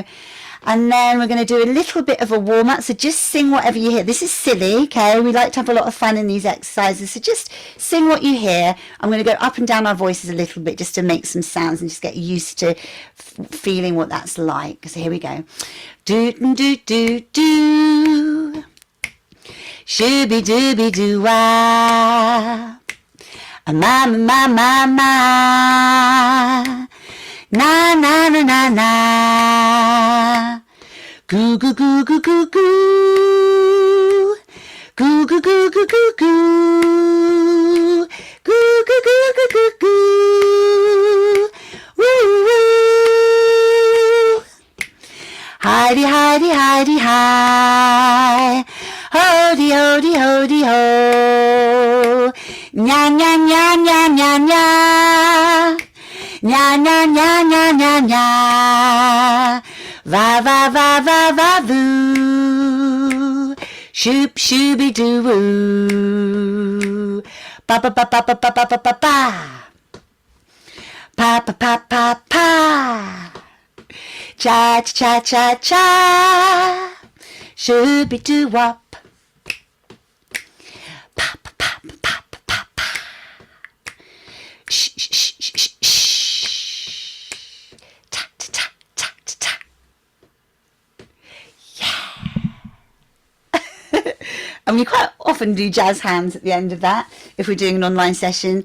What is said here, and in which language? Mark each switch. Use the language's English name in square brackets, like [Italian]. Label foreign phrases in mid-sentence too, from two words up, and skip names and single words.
[English] And then we're going to do a little bit of a warm-up. So just sing whatever you hear. This is silly, okay? We like to have a lot of fun in these exercises. So just sing what you hear. I'm going to go up and down our voices a little bit just to make some sounds and just get used to feeling what that's like. So here we go. Do do do do. Shooby dooby doo wah. Ma ma ma ma ma. Na na na na na. Goo goo goo goo goo goo. Goo goo goo goo goo goo. Goo goo goo goo goo goo. Woo woo. Hidey hidey hidey hi. Hody hody hody ho. Nya nya nya nya nya nya. Nya nya nya nya nya nya. Va va va va va voo. Shoop shooby doo woo. Ba ba ba ba ba ba ba ba ba ba. Pa pa pa pa pa. Cha cha cha cha. Shooby doo wop. Pa pa pa pa pa pa pa. Shh shh shh shh shh. And we quite often do jazz hands at the end of that if we're doing an online session.